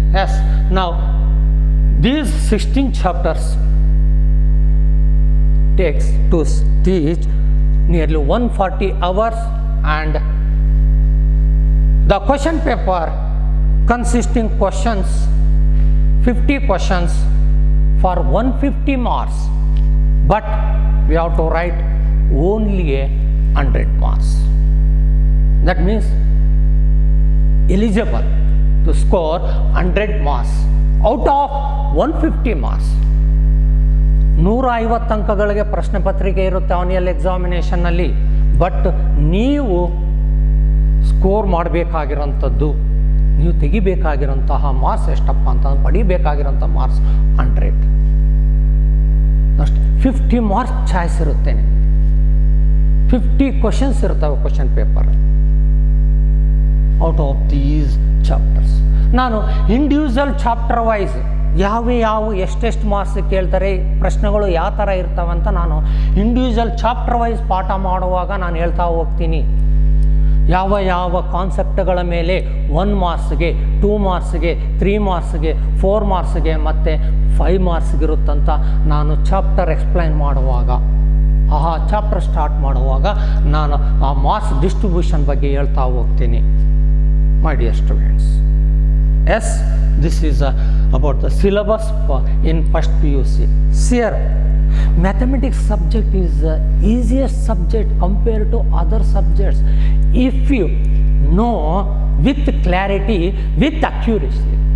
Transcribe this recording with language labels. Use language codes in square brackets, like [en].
[en] Yes, now these 16 chapters takes to teach nearly 140 hours, and the question paper consisting questions, 50 questions for 150 marks, but we have to write only 100 marks. That means eligible to score 100 marks out of 150 marks. [kn] 150 ಅಂಕಗಳಿಗೆ ಪ್ರಶ್ನೆ ಪತ್ರಿಕೆ ಇರುತ್ತೆ annual ಎಕ್ಸಾಮಿನೇಷನ್ನಲ್ಲಿ, but ನೀವು score ಮಾಡಬೇಕಾಗಿರೋಂಥದ್ದು, ನೀವು ತೆಗಿಬೇಕಾಗಿರೋಂತಹ marks ಎಷ್ಟಪ್ಪ ಅಂತ ಪಡಿಬೇಕಾಗಿರೋಂಥ marks 100 ಅಷ್ಟು. 50 marks choice ಇರುತ್ತೆ, 50 questions ಇರ್ತವೆ question paper [en] Out of these chapters. [kn] ನಾನು ಇಂಡಿವಿಜುವಲ್ ಚಾಪ್ಟರ್ ವೈಸ್ ಯಾವ ಎಷ್ಟೆಷ್ಟು ಮಾರ್ಕ್ಸ್ ಕೇಳ್ತಾರೆ, ಪ್ರಶ್ನೆಗಳು ಯಾವ ಥರ ಇರ್ತಾವಂತ ನಾನು ಇಂಡಿವಿಜುವಲ್ ಚಾಪ್ಟರ್ ವೈಸ್ ಪಾಠ ಮಾಡುವಾಗ ನಾನು ಹೇಳ್ತಾ ಹೋಗ್ತೀನಿ. ಯಾವ ಕಾನ್ಸೆಪ್ಟ್ಗಳ ಮೇಲೆ 1 ಮಾರ್ಕ್ಸ್ಗೆ, 2 ಮಾರ್ಕ್ಸ್ಗೆ, 3 ಮಾರ್ಕ್ಸ್ಗೆ, 4 ಮಾರ್ಕ್ಸ್ಗೆ ಮತ್ತು 5 ಮಾರ್ಕ್ಸ್ಗಿರುತ್ತಂತ ನಾನು ಚಾಪ್ಟರ್ ಎಕ್ಸ್ಪ್ಲೈನ್ ಮಾಡುವಾಗ, ಆ ಚಾಪ್ಟರ್ ಸ್ಟಾರ್ಟ್ ಮಾಡುವಾಗ ನಾನು ಆ ಮಾರ್ಕ್ಸ್ ಡಿಸ್ಟ್ರಿಬ್ಯೂಷನ್ ಬಗ್ಗೆ ಹೇಳ್ತಾ ಹೋಗ್ತೀನಿ. [en] My dear students, Yes, this is about the syllabus in first PUC. Here, mathematics subject is the easiest subject compared to other subjects if you know with clarity, with accuracy.